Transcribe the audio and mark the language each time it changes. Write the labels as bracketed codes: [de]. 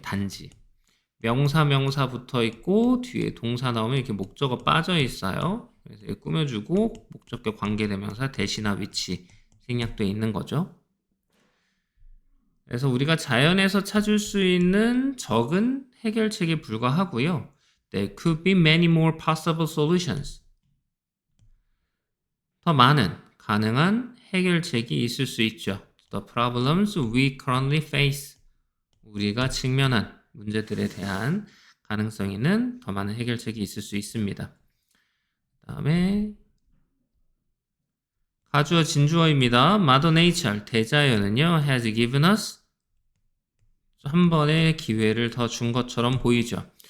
[ko] 단지 명사 붙어 있고 뒤에 동사 나오면 이렇게 목적어 빠져 있어요. 그래서 꾸며주고 목적격 관계대명사 대시나 위치 생략되어 있는 거죠. 그래서 우리가 자연에서 찾을 수 있는 적은 해결책에 불과하고요. [en] There could be many more possible solutions. [ko] 더 많은 가능한 해결책이 있을 수 있죠. [en] the problems we currently face. [ko] 우리가 직면한 문제들에 대한 가능성 있는 더 많은 해결책이 있을 수 있습니다. 그 다음에 가주어 진주어입니다. Mother Nature, 대자연은요, [en] has given us [ko] 한 번의 기회를 더 준 것처럼 보이죠.